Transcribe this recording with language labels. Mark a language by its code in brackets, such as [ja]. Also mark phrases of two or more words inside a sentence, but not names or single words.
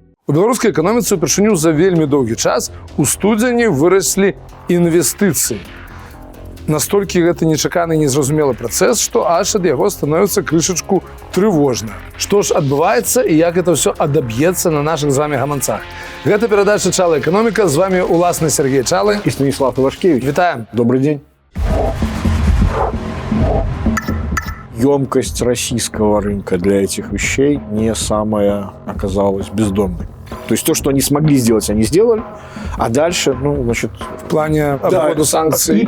[be] У беларускай эканоміцы упершыню за вельмі доўгі час у студзені выраслі інвестыцыі. Настолькі гэта нечаканы і незразумелы працэс, што аж ад яго становіцца крышачку трывожна. Што ж адбываецца і як гэта ўсё адаб'ецца на нашых з вами гаманцах? Гэта перадача «Чала эканоміка». З вами уласны Сергей Чалы [ru] и Станислав Ивашкевич. [be] Витаем. [ru] Добрый день. Емкость российского рынка для этих вещей не самая оказалась бездонной. То есть то, что они смогли сделать, они сделали, а дальше, в плане обхода санкций